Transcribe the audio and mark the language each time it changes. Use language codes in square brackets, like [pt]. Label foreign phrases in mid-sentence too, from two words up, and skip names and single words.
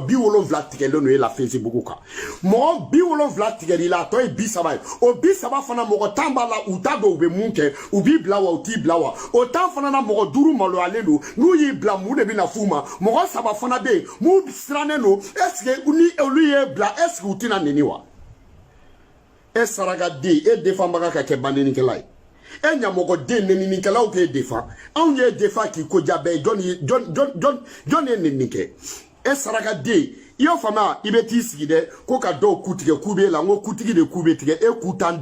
[bm] 70 tigɛlen don e la Facebook kan mɔgɔ 70 tigɛli la a tɔ ye 30 ye o 30 fana mɔgɔ 10 b'a la u t'a dɔn u bɛ mun kɛ u b'i bila wa u t'i bila wa o 10 fana na mɔgɔ 5 maloyalen don n'u y'i bila mun de bɛna f'u ma mɔgɔ 3 fana bɛ yen mun sirannen don est-ce que ni olu y'e bila est-ce que u tɛna neni wa e sarakaden e défendbaga ka kɛ bandenikɛla ye e ɲamɔgɔden neninikɛlaw k'e défend anw ye défend k'i ko diya bɛɛ ye jɔn ye nenini kɛ e sarakaden i y'o faamuya i bɛ t'i sigi dɛ ko ka dɔw ku tigɛ k'u b'e la n ko kutigi de k'u bɛ tigɛ e ku t'an